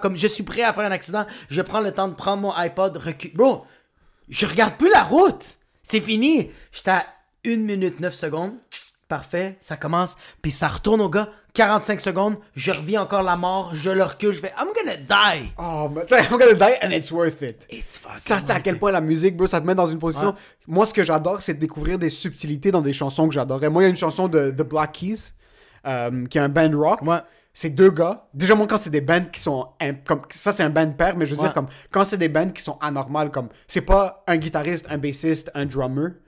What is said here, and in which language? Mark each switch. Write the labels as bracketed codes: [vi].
[fr] Comme je suis prêt à faire un accident. Je prends le temps de prendre mon iPod, recul. Bro, je regarde plus la route. C'est fini. J'étais à 1 minute 9 secondes. Parfait. Ça commence. Puis ça retourne au gars. 45 secondes. Je reviens encore la mort. Je le recule. Je fais, [en] I'm gonna die. [fr] Oh, mais tu sais, [en] I'm gonna die and it's worth it. It's fucking [fr] Ça, c'est à [en] worth [fr] quel [en] it. [fr] point la musique, bro, ça te met dans une position. Ouais. Moi, ce que j'adore, c'est de découvrir des subtilités dans des chansons que j'adorais. Moi, il y a une chanson de Black Keys qui est un band rock. Ouais. C'est 2 gars. Déjà, moi, quand c'est des bands qui sont... comme ça, c'est un band pair, mais je veux dire, comme quand c'est des bands qui sont anormales, comme c'est pas un guitariste, un bassiste, un drummer.